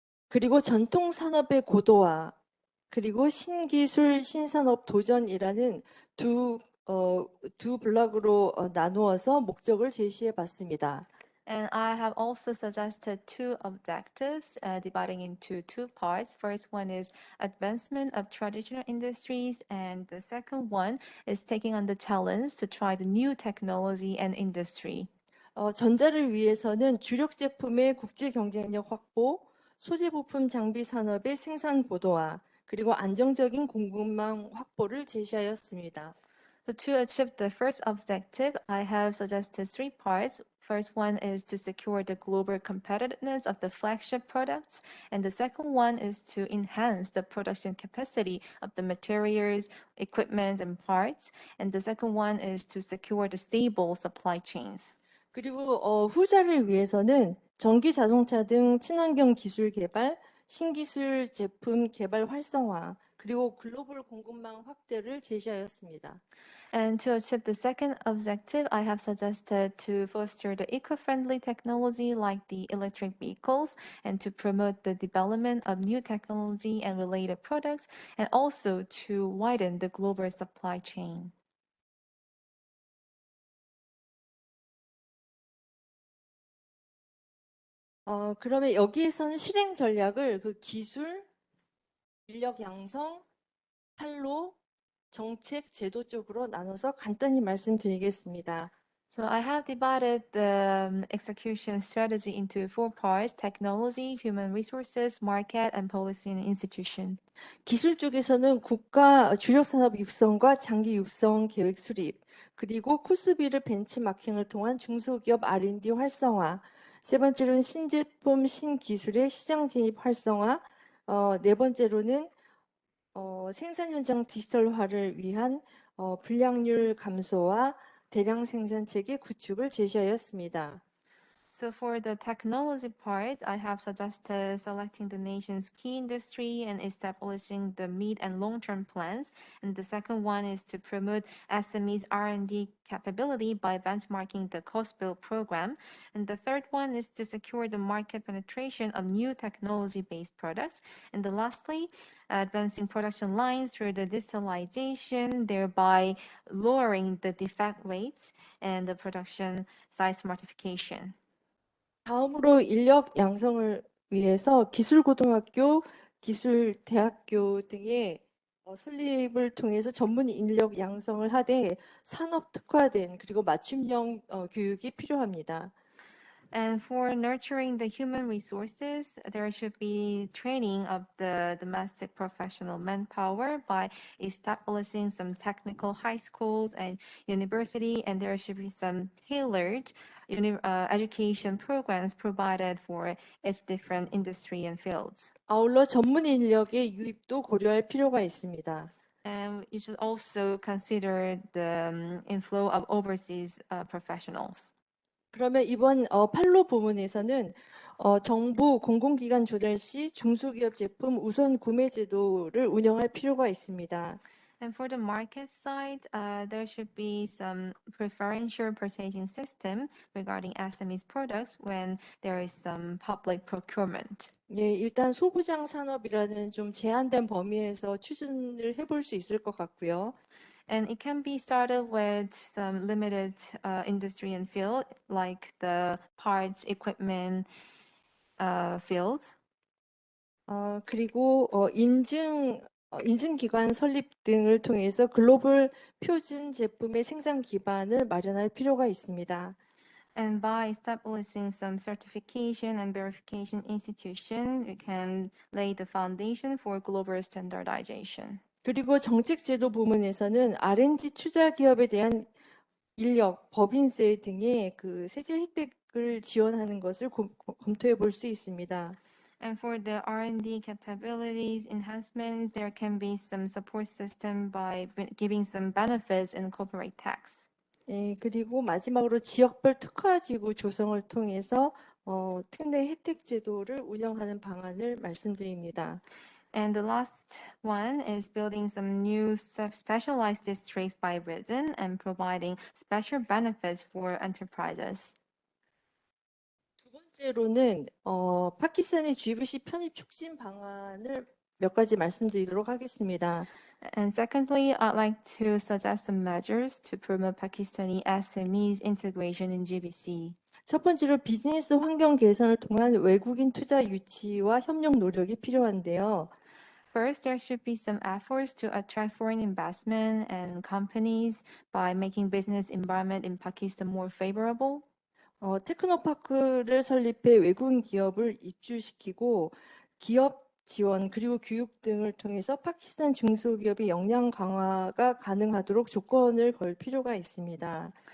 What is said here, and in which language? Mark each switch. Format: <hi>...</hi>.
<ko>그리고 전통 산업의 고도화, 그리고 신기술 신산업 도전이라는 두 블록으로 나누어서 목적을 제시해 봤습니다.</ko> <en>And I have also suggested two objectives dividing into two parts. First one is advancement of traditional industries, and the second one is taking on the challenge to try the new technology and industry.</en> <ko>전자를 위해서는 주력 제품의 국제 경쟁력 확보, 소재 부품 장비 산업의 생산 고도화, 그리고 안정적인 공급망 확보를 제시하였습니다.</ko> <en>So to achieve the first objective, I have suggested three parts. First one is to secure the global competitiveness of the flagship products, and the second one is to enhance the production capacity of the materials, equipment, and parts, and the second one is to secure the stable supply chains.</en> <ko>그리고 후자를 위해서는 전기 자동차 등 친환경 기술 개발, 신기술 제품 개발 활성화, 그리고 글로벌 공급망 확대를 제시하였습니다.</ko> <en>And to achieve the second objective, I have suggested to foster the eco-friendly technology like the electric vehicles and to promote the development of new technology and related products, and also to widen the global supply chain.</en> <ko>그러면 여기에서는 실행 전략을 그 기술, 인력 양성, 판로, 정책, 제도 쪽으로 나눠서 간단히 말씀드리겠습니다.</ko> <en>So I have divided the execution strategy into 4 parts: technology, human resources, market, and policy and institution.</en> <ko>기술 쪽에서는 국가 주력 산업 육성과 장기 육성 계획 수립, 그리고 코스비를 벤치마킹을 통한 중소기업 R&D 활성화, 세 번째로는 신제품, 신기술의 시장 진입 활성화, 네 번째로는 생산 현장 디지털화를 위한 불량률 감소와 대량 생산 체계 구축을 제시하였습니다.</ko> <en>So for the technology part, I have suggested selecting the nation's key industry and establishing the mid and long-term plans. And the second one is to promote SMEs R&D capability by benchmarking the cost build program. And the third one is to secure the market penetration of new technology-based products. And the lastly, advancing production lines through the digitalization, thereby lowering the defect rates and the production size smartification.</en> <ko>다음으로 인력 양성을 위해서 기술고등학교, 기술대학교 등의 설립을 통해서 전문 인력 양성을 하되 산업 특화된 그리고 맞춤형 교육이 필요합니다.</ko> <en>And for nurturing the human resources, there should be training of the domestic professional manpower by establishing some technical high schools and university, and there should be some tailored education programs provided for its different industry and fields.</en> <ko>아울러 전문 인력의 유입도 고려할 필요가 있습니다.</ko> <en>And you should also consider the inflow of overseas professionals.</en> <ko>그러면 이번 판로 부문에서는 정부 공공기관 조달 시 중소기업 제품 우선 구매 제도를 운영할 필요가 있습니다.</ko> <en>And for the market side, there should be some preferential purchasing system regarding SMEs products when there is some public procurement.</en> <ko>예, 일단 소부장 산업이라는 좀 제한된 범위에서 추진을 해볼 수 있을 것 같고요.</ko> <en>And it can be started with some limited industry and field, like the parts, equipment fields.</en> <ko>그리고 인증기관 설립 등을 통해서 글로벌 표준 제품의 생산 기반을 마련할 필요가 있습니다.</ko> <en>And by establishing some certification and verification institution, we can lay the foundation for global standardization.</en> <ko>그리고 정책제도 부문에서는 R&D 투자 기업에 대한 인력, 법인세 등의 그 세제 혜택을 지원하는 것을 검토해 볼 수 있습니다.</ko> <en>And for the R&D capabilities enhancement, there can be some support system by giving some benefits in corporate tax.</en> <ko>예, 그리고 마지막으로 지역별 특화지구 조성을 통해서 특례 혜택 제도를 운영하는 방안을 말씀드립니다.</ko> <en>And the last one is building some new specialized districts by region and providing special benefits for enterprises.</en> <ko>두 번째로는 파키스탄의 GVC 편입 촉진 방안을 몇 가지 말씀드리도록 하겠습니다.</ko> <en>And secondly, I'd like to suggest some measures to promote Pakistani SMEs integration in GBC.</en> <ko>첫 번째로 비즈니스 환경 개선을 통한 외국인 투자 유치와 협력 노력이 필요한데요.</ko> <en>First, there should be some efforts to attract foreign investment and companies by making business environment in Pakistan more favorable.</en> <ko>테크노파크를 설립해 외국인 기업을 입주시키고 기업 지원 그리고 교육 등을 통해서 파키스탄 중소기업의 역량 강화가 가능하도록 조건을 걸 필요가 있습니다.</ko>